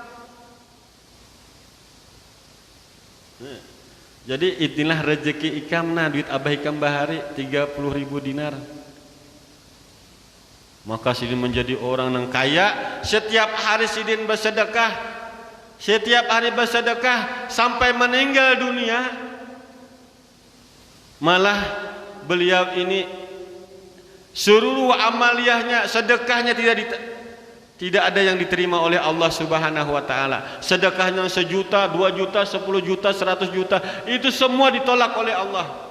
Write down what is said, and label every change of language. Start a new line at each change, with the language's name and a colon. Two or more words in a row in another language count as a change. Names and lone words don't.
Banjar: Jadi inilah rezeki Ikamna, duit Abah Hikam bahari 30.000 dinar.
Indonesian: Maka Sidin menjadi orang yang kaya. Setiap hari Sidin bersedekah, setiap hari bersedekah sampai meninggal dunia. Malah beliau ini seluruh amaliyahnya, sedekahnya tidak ada yang diterima oleh Allah
Arabic: Subhanahu wa taala.
Indonesian: Sedekahnya 1 juta, 2 juta, 10 juta, 100 juta, itu semua ditolak oleh Allah.